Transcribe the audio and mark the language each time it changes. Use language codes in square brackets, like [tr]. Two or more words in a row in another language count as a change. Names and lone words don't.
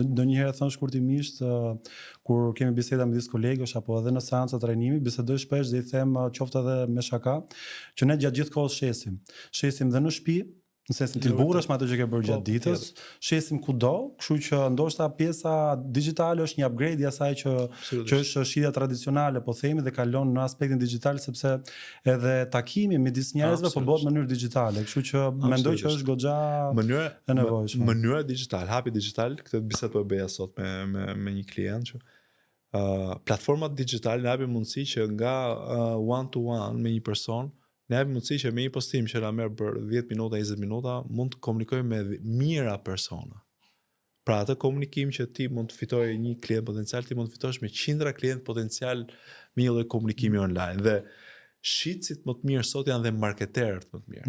[sq] Ndonjëherë thon shkurtimisht kur kemi biseda midis kolegësh apo edhe në seanca trajnimi, bisedoj shpesh dhe i them qoftë edhe me shaka që ne gjatë gjithë kohës shesim dhe në shtëpi, në sensin ti burrësh me ato që ke bërë gjatë ditës, shesim kudo, kështu që ndoshta pjesa digjitale është një upgrade i asaj që është shitja tradicionale, po themi, dhe kalon në aspektin digital sepse edhe takimi midis njerëzve po bëhet në mënyrë digjitale, kështu që mendoj që është goxha e nevojshme. Mënyra digjitale, hapi digital, këtë bisedë po e bëja sot me një klient që platformat digjitale na japin mundësi që nga [en] one to one [sq] me një person ne japim mundësi që me një postim që na merr për 10 minuta, 20 minuta, mund të komunikojmë me mijëra persona. Pra atë komunikim që ti mund të fitojë një klient potencial, ti mund të fitosh me qindra klient potencial me një lloj komunikimi online. Dhe shitësit më të mirë sot janë dhe marketerët më të mirë.